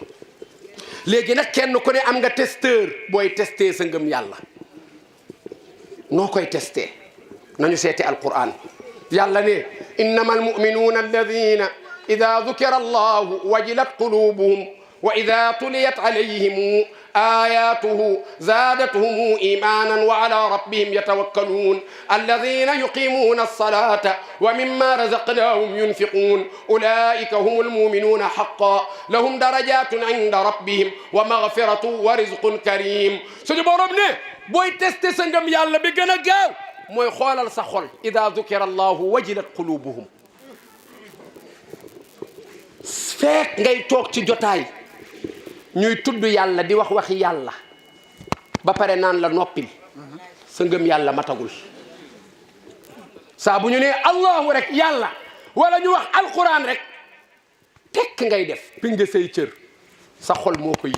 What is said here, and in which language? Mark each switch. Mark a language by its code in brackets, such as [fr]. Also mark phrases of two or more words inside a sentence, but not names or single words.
[wo] léegi nag kenn ku ne am nga testeur booy testé sa ngëm yàlla noo koy testé nañu seeti alquran. yàlla ne [ar] إنما المؤمنون الذين إذا ذكر الله وجلت قلوبهم وإذا تليت عليهم آياته زادتهم إيمانا وعلى ربهم يتوكلون الذين يقيمون الصلاة ومما رزقناهم ينفقون أولئك هم المؤمنون حقا لهم درجات عند ربهم ومغفرة ورزق كريم [wo] suñu borom ne booy testé sa ngëm yàlla bi gën a gaaw mooy xoolal sa xol [ar] إذا ذكر الله وجلت قلوبهم [wo] fekk ngay toog ci jotaay ñuy tudd yàlla di wax waxi yàlla ba pare naan la noppil sa ngëm yàlla matagul. saa bu ñu nee allahu rek yàlla wala ñu wax alquran rek tekk ngay def pi nga say cër sa xol moo koy yëg.